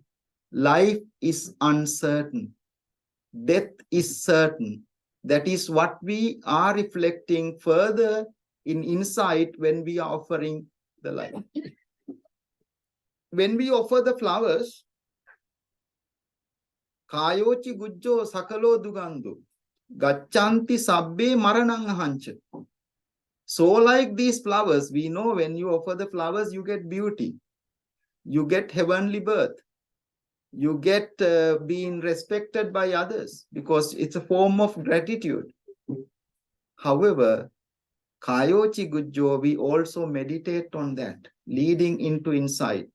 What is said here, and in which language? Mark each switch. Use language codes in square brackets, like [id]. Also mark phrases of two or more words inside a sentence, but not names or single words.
[en] Life is uncertain. Death is certain. That is what we are reflecting further in insight when we are offering the light. When we offer the flowers, [pi] Kayochi gujjo sakalo dugandu, gachanti sabbe maranang hancha. [en] So like these flowers, we know when you offer the flowers, you get beauty. You get heavenly birth. You get being respected by others because it's a form of gratitude. However, [pi] Kayochi Gujjo, [en] we also meditate on that, leading into insight.